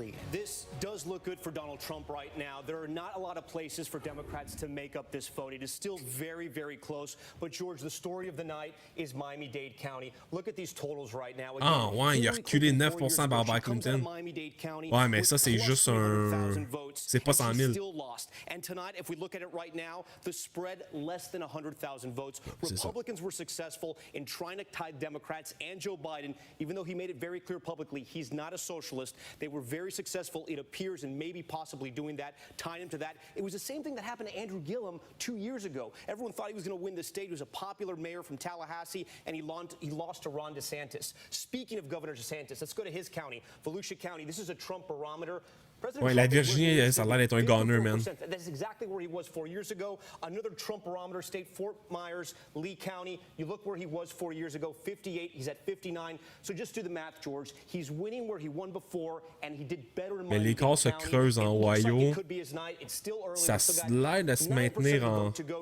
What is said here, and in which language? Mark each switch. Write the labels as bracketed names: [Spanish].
[English] This does look good for Donald Trump right now. There are not a lot of places for Democrats to make up this vote. It is still very, very close. But George, the story of the night is Miami-Dade County. Look at these totals right now. [French] Ah, ouais, il a reculé 9% par Clinton. Ouais, mais ça, c'est juste un... C'est pas 100 000. [English] And tonight, if we look at it right now, the spread less than 100,000 votes. Republicans were successful in trying to tie Democrats and Joe Biden, even though he made it very clear publicly he's not a socialist. They were very successful, it appears, in maybe possibly doing that, tying him to that. It was the same thing that happened to Andrew Gillum 2 years ago. Everyone thought he was going to win the state. He was a popular mayor from Tallahassee, and he lost to Ron DeSantis. Speaking of Governor DeSantis, let's go to his county, Volusia County. This is a Trump barometer. [French] Ouais, la Virginie, ça a l'air d'être un gunner, man. [English] That's exactly where he was 4 years ago. Another Trump barometer state, Fort Myers, Lee County. You look where he was 4 years ago, 58. He's at 59. So just do the math, George. He's winning where he won before, and he did better in [French] Mais l'écart se creuse en Ohio. Ça a l'air de se maintenir en...